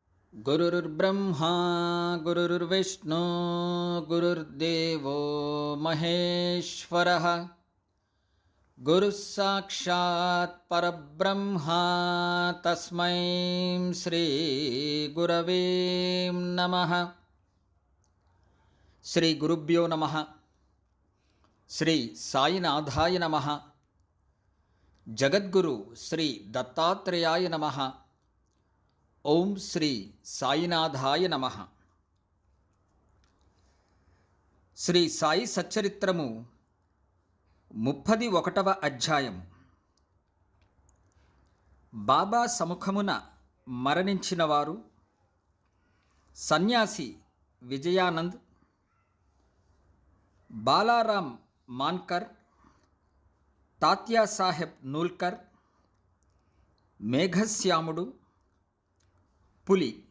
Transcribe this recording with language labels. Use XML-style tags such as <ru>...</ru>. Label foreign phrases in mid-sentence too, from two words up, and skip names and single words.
<sa>गुरुर्ब्रह्मा गुरुर्विष्णु गुरुर्देवो महेश्वरः गुरुः साक्षात् परब्रह्मा तस्मै श्री गुरवे नमः। श्री गुरुभ्यो नमः। श्री साईनाथाय नमः। जगद्गुरु श्री दत्तात्रेयाय नमः। ఓం శ్రీ సాయినాథాయ నమః.</sa> <te>శ్రీ సాయి సచ్చరిత్రము 31వ అధ్యాయం. బాబా సముఖమున మరణించిన వారు సన్యాసి విజయానంద్, బాలారాం మాన్కర్, తాత్యా సాహెబ్ నూల్కర్, మేఘశ్యాముడు, పులి.</te>